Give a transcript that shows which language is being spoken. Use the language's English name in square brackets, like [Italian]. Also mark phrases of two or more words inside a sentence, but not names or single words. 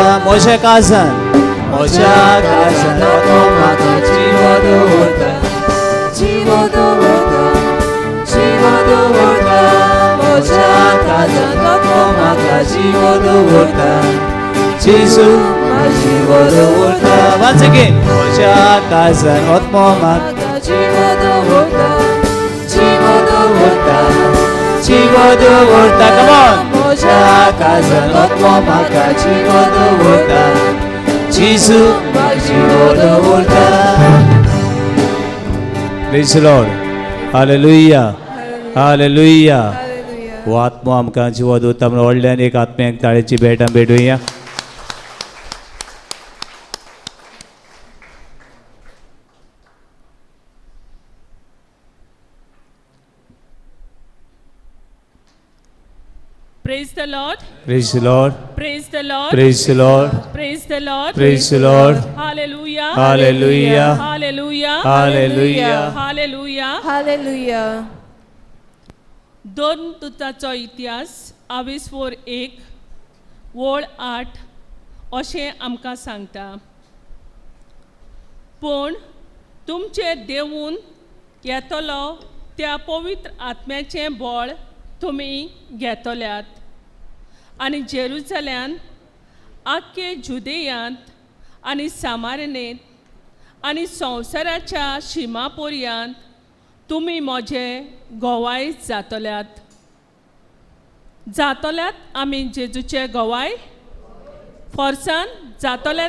[Konkani] म्हज्या काळजांत आत्मो म्हाका जिवो दवरता. जिवो दवरता. जिवो दवरता. म्हज्या काळजांत आत्मो म्हाका जिवो दवरता. जेजू म्हाका जिवो दवरता. [English] Once again. [Konkani] म्हज्या काळजांत आत्मो म्हाका जिवो दवरता. जिवो दवरता. जिवो दवरता. [English] Come on. [Konkani] म्हज्या काळजांत आत्मो म्हाका जिवो दवरता. जेजू म्हाका जिवो दवरता. [English] Praise the Lord. Hallelujah. Hallelujah. [Konkani] हो आत्मो आमकां जिवो दवरता म्हणून व्हडल्यान एक आत्म्याक ताळेची भेट आमी भेटुया. [English] Praise the Lord. Praise the Lord. Praise the Lord. Praise the Lord. Praise the Lord. Praise the Lord. Hallelujah. Hallelujah. Hallelujah. Hallelujah. Hallelujah. Hallelujah. [Konkani] दोन दुताचो इतिहास 22:1 वोळ 8 अशें आमकां सांगता. पूण तुमचे देवून येतलो त्या पवित्र आत्म्याचें बळ तुमी घेतल्यात आनी जेरुसल्यान आख्खे जुदेयांत आनी सामारनेंत आनी संवसाराच्या शिमापर्यंत तुमी म्हजे गोवाय जातल्यात आमी जेजूचे गोवाय फोर्सान जातल्यात.